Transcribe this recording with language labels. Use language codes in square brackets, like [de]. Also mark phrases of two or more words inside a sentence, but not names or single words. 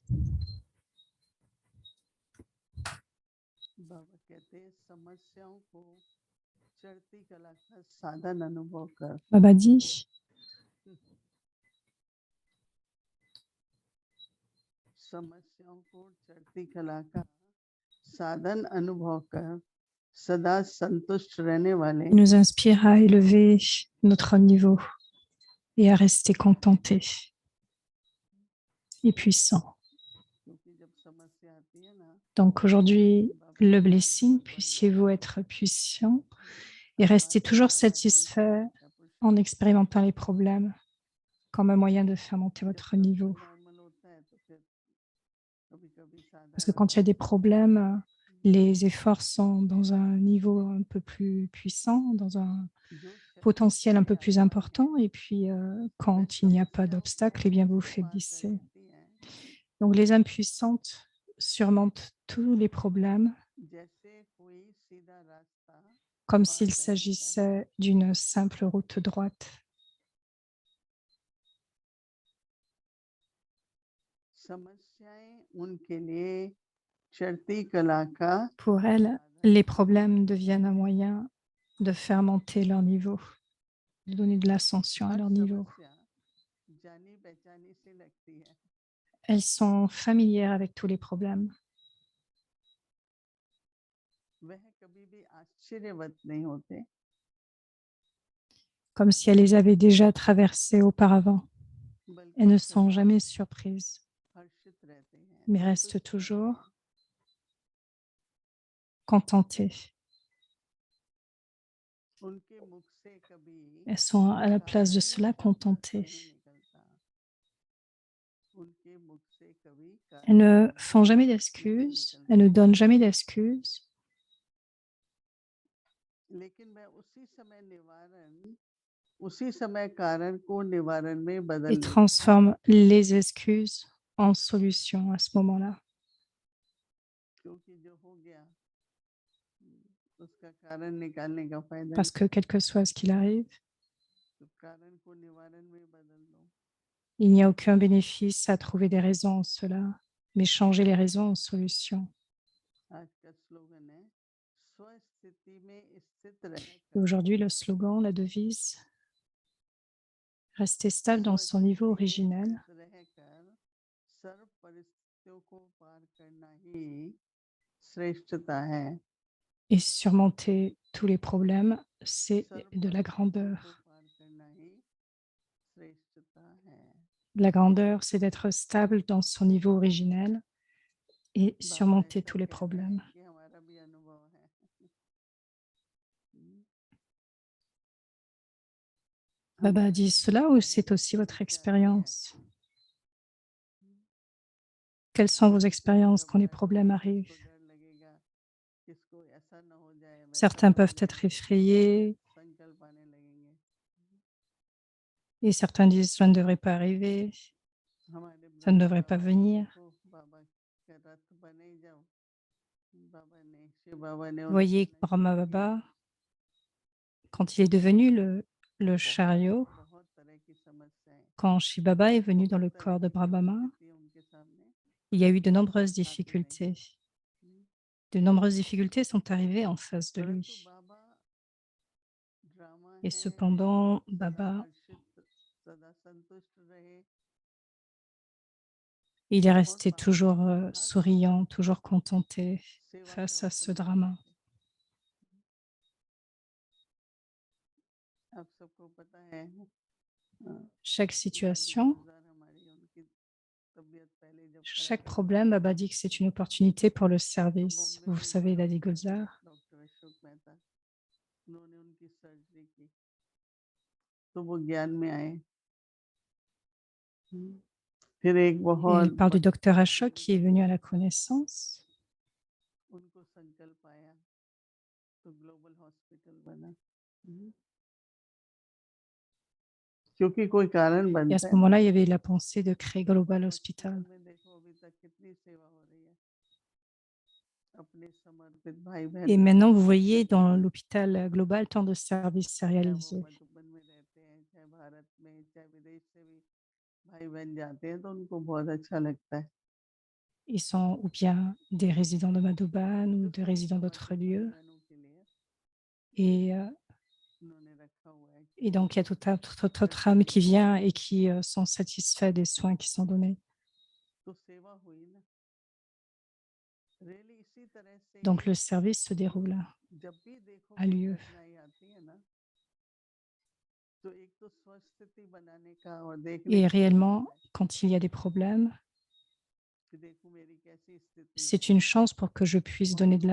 [hi] बाबा कहते हैं समस्याओं को चढ़ती कला का साधन अनुभव कर। [fr] Baba dit, [hi] समस्याओं को चढ़ती कला का साधन अनुभव कर सदा संतुष्ट रहने वाले [fr] il nous inspire à élever notre niveau et à rester contenté et puissant. [hi] क्योंकि जब समस्या आती है ना [fr] Donc aujourd'hui, [hi] बाबा [fr] le [hi] की याद [fr] blessing, [hi] बहुत बढ़ [fr] puissiez-vous [hi] जाती [fr] être puissant [hi] है। [fr] et [hi] अब [fr] rester [hi] बार बार [fr] toujours [hi] बाबा कहते [fr] satisfait [hi] हैं का [fr] en [hi] पुरुषार्थ [fr] expérimentant les problèmes comme un moyen de faire monter [hi] जब [fr] votre [hi] सब [fr] niveau. [hi] कुछ नॉर्मल होता है तो फिर कभी कभी [fr] Parce que [hi] साधारण [fr] quand il y a des [hi] बातें [fr] problèmes, les efforts sont dans un niveau un peu plus puissant, dans un [hi] जो शक्ति [fr] potentiel un [hi] हमारी [fr] peu plus [hi] आत्मा में [fr] important. Et puis, [hi] वह [fr] quand il n'y a pas [hi] समस्याओं को [fr] d'obstacle, eh bien, vous [hi] पार कर [fr] faiblissez. [hi] जाती है [fr] Donc, les âmes puissantes surmontent tous les problèmes [hi] जैसे कोई सीधा रास्ता [fr] comme [hi] पार [fr] s'il [hi] कर लेता है। [fr] s'agissait d'une simple route droite. [hi] समस्याएं उनके लिए चढ़ती कला का [fr] Pour elles, les problèmes deviennent un moyen de faire monter leur niveau, de donner de l'ascension à [hi] हर [fr] leur niveau. [hi] समस्या जानी पहचानी से लगती है [fr] Elles sont familières avec tous les problèmes. [hi] वह कभी भी आश्चर्यवत नहीं होते [fr] Comme si elles les avaient déjà traversées auparavant. Elles [hi] बल्कि [fr] ne sont [hi] सदा [fr] jamais surprises, [hi] हर्षित रहते हैं [fr] mais restent [hi] संतुष्ट रहते [fr] toujours [hi] हैं [fr] contentées. [hi] उनके मुख से कभी [fr] Elles sont à la place de [hi] कारुण्य [fr] cela [hi] शब्द [fr] contentées. [hi] नहीं निकलता उनके मुख से कभी [fr] Elles [hi] कारुण्य [fr] ne [hi] शब्द [fr] font jamais [hi] नहीं [fr] d'excuses, elles [hi] निकलता [fr] ne donnent jamais d'excuses, [hi] लेकिन मैं उसी समय कारण को निवारण में बदल [fr] et [hi] लेती हूँ [fr] transforment les excuses en solutions à ce moment-là. [hi] क्योंकि जो हो गया उसका कारण निकालने का फायदा [fr] Parce que quel que soit ce qu'il arrive, [hi] तो कारण को निवारण में बदल दो [fr] il n'y a aucun bénéfice à trouver des raisons en cela, mais changer les raisons en solutions. [hi] आज का स्लोगन है स्वस्थिति में स्थित [fr] Et [hi] रहकर [fr] aujourd'hui, le slogan, la devise, rester stable dans son niveau [hi] स्वस्थिति में [fr] originel [hi] स्थित रहकर सर्व परिस्थितियों को पार करना ही श्रेष्ठता है [fr] et surmonter tous les problèmes, c'est [hi] सर्व [fr] de la [hi] परिस्थितियों को [fr] grandeur. [hi] पार करना ही श्रेष्ठता है [fr] La grandeur, c'est d'être stable dans son niveau originel et [hi] बाबा [fr] surmonter [hi] ऐसा [fr] tous les [hi] कहते हैं [fr] problèmes. [hi] कि हमारा भी अनुभव है [fr] Baba [hi] हमारा [fr] dit cela ou [hi] अनुभव है [fr] c'est aussi votre [hi] समस्या आती है [fr] expérience? Quelles sont vos [hi] किसी [fr] expériences quand les [hi] घबराएंगे [fr] problèmes [hi] किसको [fr] arrivent? [hi] डर लगेगा किसको ऐसा ना हो जाए वैसा [fr] Certains [hi] ना हो [fr] peuvent être [hi] जाए [fr] effrayés [hi] संकल्प आने लगेंगे [fr] et certains disent ça ne devrait pas arriver, [hi] हमारे [fr] ça ne [hi] ब्रह्मा [fr] devrait pas [hi] बाबा को [fr] venir. [hi] देखो बाबा का रथ बने ही जाओ बाबा ने शिव बाबा ने [fr] Vous [hi] उनकी [fr] voyez que Brahma [hi] अनुग्रह की [fr] Baba, quand il est devenu le [hi] बहुत [fr] chariot, [hi] बहुत तरह की समस्याएं [fr] quand Shiva Baba est venu dans [hi] बहुत [fr] le [hi] तरह [fr] corps de [hi] की [fr] Brahma, [hi] परिस्थितियां उनके सामने [fr] il y a eu de nombreuses [hi] आती रही [fr] difficultés. De nombreuses difficultés sont arrivées en face de [hi] परंतु [fr] lui. [hi] बाबा ड्रामा [fr] Et [hi] है और [fr] cependant, [hi] सदा [fr] Baba [hi] हर्षित सदा संतुष्ट रहे [fr] Il est [hi] और [fr] resté [hi] बाकी [fr] toujours [hi] हर [fr] souriant, toujours contenté [hi] सेवा का [fr] face à ce [hi] अवसर मिल [fr] drama. [hi] जाते आप सबको पता है [fr] Chaque [hi] दादी [fr] situation, [hi] गुलजार हमारी उनकी तबीयत पहले जब [fr] chaque [hi] खराब हुई [fr] problème, Baba dit que c'est une opportunité pour le [hi] तो [fr] service. [hi] बॉम्बे [fr] Vous [hi] में [fr] savez, [hi] जो [fr] Dadi [hi] डॉक्टर थे [fr] Gulzar. [hi] डॉक्टर अशोक मेहता उन्होंने उनकी सर्जरी की तो वो ज्ञान में आए फिर एक [fr] Et [hi] बहुत [fr] il parle du [hi] बड़ा [fr] docteur [hi] हॉस्पिटल [fr] Ashok qui est [hi] जब [fr] venu à [hi] हुआ [fr] la [hi] था [fr] connaissance. [hi] उनको संकल्प आया तो ग्लोबल हॉस्पिटल बना क्योंकि कोई कारण [fr] Et à [hi] बनता [fr] ce [hi] है ना [fr] moment-là, il y avait la pensée de créer Global [hi] हॉस्पिटल [fr] Hospital. [hi] में देखो अभी तक कितनी सेवा हो रही है अपने समर्पित भाई [fr] Et [hi] बहनों [fr] maintenant, vous voyez dans l'hôpital global tant de services [hi] चाहे वो [fr] réalisés. [hi] मधुबन में रहते हैं चाहे भारत में चाहे विदेश से भी भाई बहन जाते हैं तो उनको बहुत अच्छा लगता है [fr] Ils sont ou bien des résidents de Madhuban ou [hi] जो [fr] des [hi] सभी [fr] résidents d'autres [hi] समर्पित भाई [fr] lieux. [hi] बहनों के लिए [fr] Et, [hi] उन्होंने रखा हुआ है [fr] et donc, il y a toute autre âme qui vient et qui sont satisfaits des soins qui sont donnés. [hi] तो सेवा हुई ना रियली इसी तरह से [fr] Donc, le service se déroule [hi] जब भी देखो [fr] a [hi] कोई [fr] lieu. [hi] कठिनाई आती है ना तो एक तो स्वस्थिति बनाने का और देखने [fr] Et [hi] का मौका [fr] réellement, [hi] है [fr] quand il y a des problèmes, [hi] कि देखो मेरी कैसी स्थिति है [fr] c'est une chance pour que je puisse [hi] और [fr] donner de